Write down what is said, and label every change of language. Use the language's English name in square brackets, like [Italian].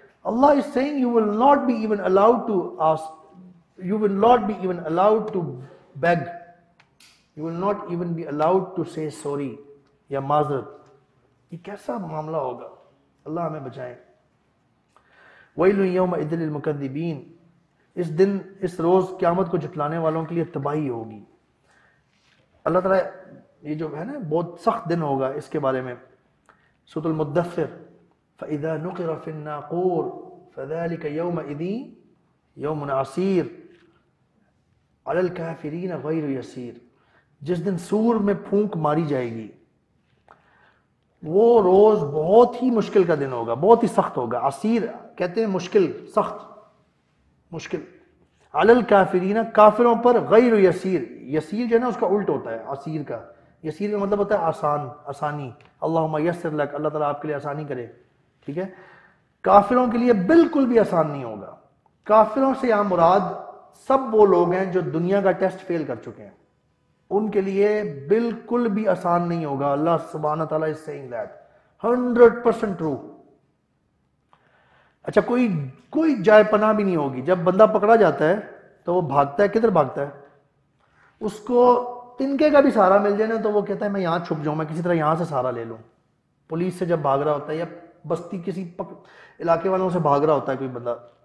[English] Allah is saying you will not be even allowed to ask, you will not be even allowed to beg, you will not even be allowed to say sorry [Urdu] یا معذرت. یہ کیسا معاملہ ہوگا, اللہ ہمیں بچائیں. [Arabic] ویل یومئذ للمکذبین، [Urdu] اس دن، اس روز قیامت کو جھٹلانے والوں کے لیے تباہی ہوگی. اللہ تعالیٰ یہ جو ہے نا بہت سخت دن ہوگا اس کے بارے میں. [Arabic] سورۃ المدثر فَإِذَا نُقِرَ فِي النَّاقُورِ فَذَلِكَ يَوْمَئِذٍ يَوْمٌ عَسِيرٌ عَلَى الْكَافِرِينَ غَيْرُ يَسِيرٌ. [Urdu] جس دن سور میں پھونک ماری جائے گی وہ روز بہت ہی مشکل کا دن ہوگا، بہت ہی سخت ہوگا. عسیر کہتے ہیں مشکل، سخت، مشکل. علی الکافرین، کافروں پر، غیر یسیر، یسیر جو ہے نا اس کا الٹ ہوتا ہے عسیر کا. یسیر کا مطلب ہوتا ہے آسان، آسانی. [Arabic] اللہم یسر لک، [Urdu] اللہ تعالیٰ آپ کے لیے آسانی کرے. ٹھیک ہے، کافروں کے لیے بالکل بھی آسان نہیں ہوگا. کافروں سے یہاں مراد سب وہ لوگ ہیں جو دنیا کا ٹیسٹ فیل کر چکے ہیں، ان کے لیے بالکل بھی آسان نہیں ہوگا. [English] اللہ سبحانہ تعالیٰ is saying that 100% true. [Urdu] اچھا، کوئی جائے پناہ بھی نہیں ہوگی. جب بندہ پکڑا جاتا ہے تو وہ بھاگتا ہے، کدھر بھاگتا ہے؟ اس کو تنکے کا بھی سہارا مل جائے نا تو وہ کہتا ہے میں یہاں چھپ جاؤں، میں کسی طرح یہاں سے سہارا لے لوں. پولیس سے جب بھاگ رہا ہوتا ہے یا بستی کسی علاقے والوں سے بھاگ رہا ہوتا ہے کوئی بندہ.